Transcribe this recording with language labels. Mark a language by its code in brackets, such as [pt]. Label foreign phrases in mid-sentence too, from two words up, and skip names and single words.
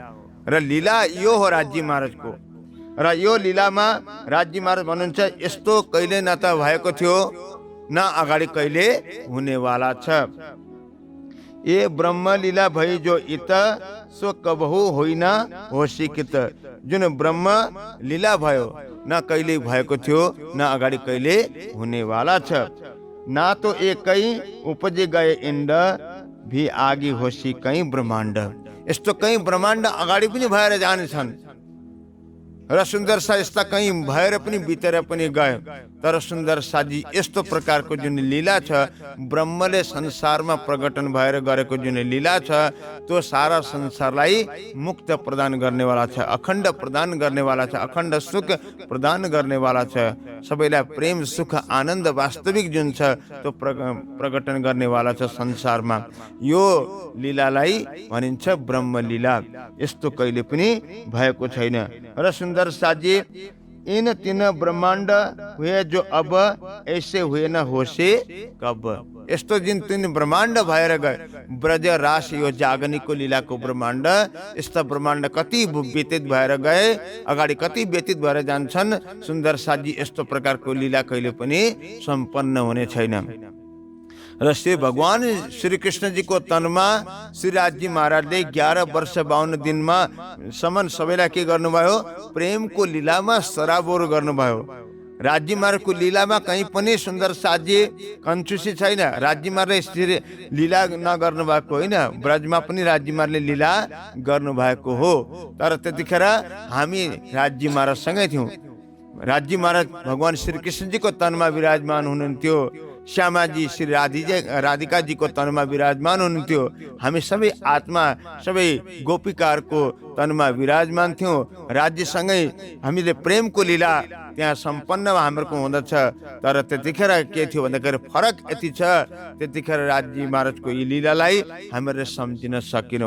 [ne] र लीला यो हो राज्य महाराजको। र यो लीलामा राज्य महाराज भन्नुहुन्छ यस्तो कहिले न त भएको थियो, न अगाडि कहिले हुनेवाला छ। [hi] ए ब्रह्म लीला भई जो इत सो कबहु होइन होसिकित। [ne] जुन ब्रह्म लीला भयो, न कहिले भएको थियो, न अगाडि कहिले हुनेवाला छ। [hi] ना तो एकै उपजे गए इन्ड भी आगी होसी कई ब्रह्माण्ड। [ne] यस्तो कई ब्रह्माण्ड अगाडि पनि भएर जानेछन् र सुन्दर सा यस्ता कहीं भएर पनि बितेर पनि गए। तर सुन्दर साजी यस्तो प्रकारको जुन लीला छ, ब्रह्मले संसारमा प्रकटन भएर गरेको जुन लीला छ, त्यो सारा संसारलाई मुक्त प्रदान गर्नेवाला छ, अखण्ड प्रदान गर्नेवाला छ, अखण्ड सुख प्रदान गर्नेवाला छ, सबैलाई प्रेम सुख आनन्द वास्तविक जुन छ त्यो प्रकटन गर्नेवाला छ संसारमा। यो लीलालाई भनिन्छ ब्रह्म लीला। यस्तो कहिले पनि भएको छैन। [hi] र सुन्दर साजी इन तीन ब्रह्माण्ड हुए जो अब ऐसे हुए न होसे कब। [ne] यस्तो जिन तीन ब्रह्माण्ड भएर गए, ब्रज रास यो जागनीको लीलाको ब्रह्माण्ड, यस्ता ब्रह्माण्ड कति व्यतीत भएर गए, अगाडि कति व्यतीत भएर जान्छन्। सुन्दर साजी यस्तो प्रकारको लीला कहिले पनि सम्पन्न हुने छैन। र श्री भगवान श्री कृष्ण जी को तनमा श्री राज्य महाराजले 11 वर्ष 52 दिनमा सम्म सबैलाई के गर्नुभयो? प्रेमको लीलामा सराबोर गर्नुभयो। राज्य महाराजको लीलामा कहीँ पनि सुन्दर साजी कन्चुसी छैन। राज्य महाराजले लीला नगर्नु भएको होइन, ब्रजमा पनि राज्य महाराजले लीला गर्नुभएको हो। तर त्यतिखेर हामी राज्य महाराजसँगै थियौँ। राज्य महाराज भगवान श्री कृष्ण जी को तनमा विराजमान हुनुहुन्थ्यो, श्यामाजी श्री राधिका जी को तनमा विराजमान हुनुहुन्थ्यो। हामी सबै आत्मा सबै गोपिकाहरूको तनमा विराजमान थियौँ। राज्यसँगै हामीले प्रेमको लीला त्यहाँ सम्पन्न हाम्रो हुँदछ। तर त्यतिखेर के थियो भन्दाखेरि फरक यति छ, त्यतिखेर राज्य महाराजको यी लीलालाई हामीले सम्झिन सकेनौँ।